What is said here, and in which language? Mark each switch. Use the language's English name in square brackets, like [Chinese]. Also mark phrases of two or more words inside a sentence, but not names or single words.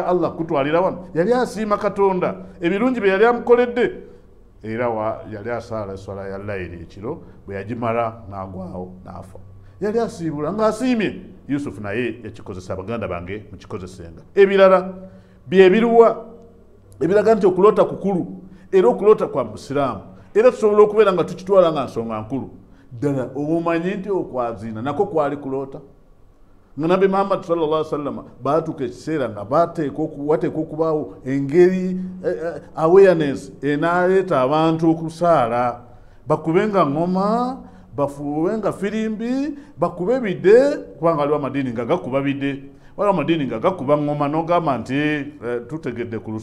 [Ganda] allah kutwalira wano yali asiima katonda ebirungi bye yali amukoledde era yali asaala eswala ya layiri ekiro bwe yagimala n'agwawo n'afa yali asiibula ng'asiimye yusufu naye yakikozesa baganda bange mukikozesenga ebirala byebiruwa ebiraga nti okuloota kukulu era okuloota kwa musiraamu era tusobola okubeera nga tukitwala nga nsonga nkulu ddala obumanyi nti okwaziina nako kwali kuloota nga nabbi muhammad [Arabic] صلى الله عليه وسلم [Ganda] baatuuka ekiseera nga wateeka okubaawo engeri awareness enaaleeta abantu okusaala bakubenga ngoma bafuuwenga firimbi bakube bide kubanga waliwo amadiini nga gakuba bide waliwo amadiini nga gakuba ngoma n'ogamba nti tutegedde ku